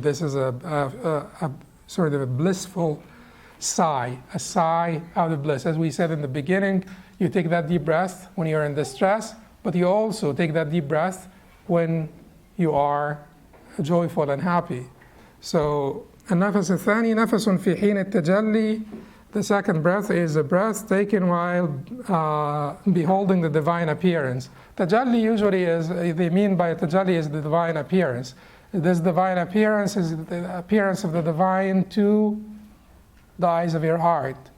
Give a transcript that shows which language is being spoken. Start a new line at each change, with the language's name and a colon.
English: This is a sort of a blissful sigh, a sigh out of bliss. As we said in the beginning, you take that deep breath when you're in distress, but you also take that deep breath when you are joyful and happy.
Arabic: So النفس الثاني نفس في حين التجلي.
English: The second breath is a breath taken while beholding the divine appearance. Tajalli usually is, they mean by tajalli is the divine appearance. This divine appearance is the appearance of the divine to the eyes of your heart.